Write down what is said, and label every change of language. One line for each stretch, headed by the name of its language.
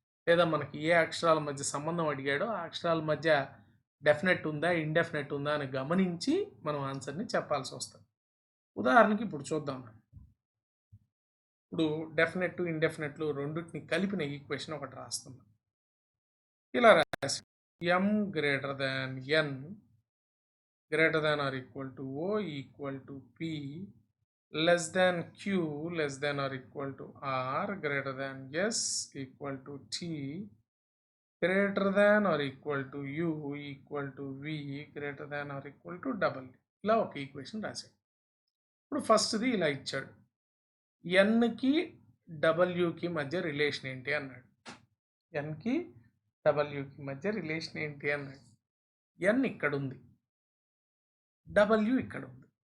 Telugu: లేదా మనకి ఏ అక్షరాల మధ్య సంబంధం అడిగాడో ఆ అక్షరాల మధ్య డెఫినెట్ ఉందా, ఇండెఫినెట్ ఉందా అని గమనించి మనం ఆన్సర్ని చెప్పాల్సి వస్తుంది. ఉదాహరణకి ఇప్పుడు చూద్దాం. ఇప్పుడు డెఫినెట్, ఇండెఫినెట్లు రెండింటిని కలిపిన ఈక్వేషన్ ఒకటి రాస్తున్నాం. ఇలా రాసి m greater than n
English: greater than or equal to O equal to P less than Q less than or equal to R greater than S equal to T greater than or equal to U equal to V greater than or equal to W.
Telugu: ఇలా ఒక equation రాశాడు. ఇప్పుడు ఫస్ట్ది ఇలా ఇచ్చాడు, ఎన్కి డబ్ల్యూకి మధ్య relation ఏంటి అన్నాడు. ఎన్కి డబ్ల్యూకి మధ్య రిలేషన్ ఏంటి అన్నాడు. ఎన్ ఇక్కడ ఉంది, డబ్ల్యూ ఇక్కడ ఉంది.